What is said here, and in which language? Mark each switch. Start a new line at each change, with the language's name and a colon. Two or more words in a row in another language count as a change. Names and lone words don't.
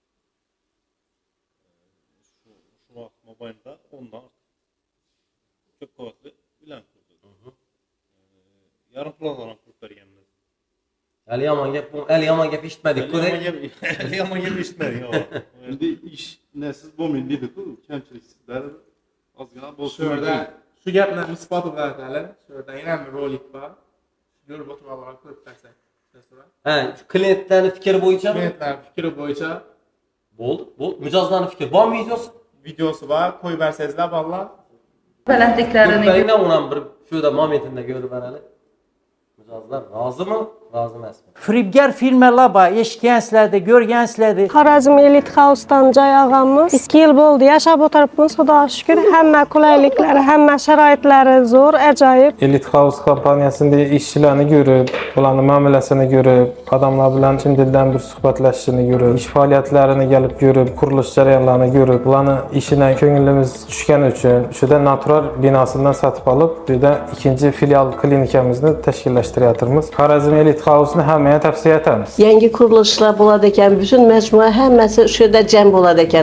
Uzbek: Shu vaqt mobaynida 10 dan ko'p qavatli uylar qurdik. Yarim plazalarni qurib berganmiz. Ali yomon gap eshitmadik-ku. Yomon gap eshitmadik. Şimdi iş nesiz bo'lmaydi deydi-ku, kamchiliksizlar ozgina bo'lsa. Şu gaplarni isboti bilan aytaylik. Shu yerda yana bir rolik bor. Ko'rib o'tirganlarga ko'rib bersak. Ha, klientlarning fikri bo'yicha Klientlar fikri bo'yicha bo'ldi. Mijozlarning fikri bormi videosi? videosi bor, qo'yib bersangizlar bolalar. Balandliklarini Beringlar uni ham bir shuda momentida ko'rib beraylik. Mijozlar rozimi? Razı emasman. Firibgar filmlar eshitgansizlar, görgansizlar. Xorazm Elite House'dan Joy ağamız 2 yil bo'ldi yashab o'tiribmiz. Xudoga shukr, hamma qulayliklari, hamma sharoitlari zo'r, ajoyib. Elite House kompaniyasında işçilerini görüp, ularning muomalasini görüp, adamlar bilan chin dildan bir suhbatlashishini görüp, ish faoliyatlarini gelip görüp, qurilish jarayonlarini görüp, ularning ishidan ko'nglimiz tushgani uchun shunda natural binosidan sotib olib, bu yerda ikinchi filial klinikamizni tashkillashtiryapmiz. Xorazm Elite House'ni hammaga tavsiya etamiz. Yangi qurilishlar bo'ladi ekan, butun majmua hammasi shu yerda jam bo'ladi ekan.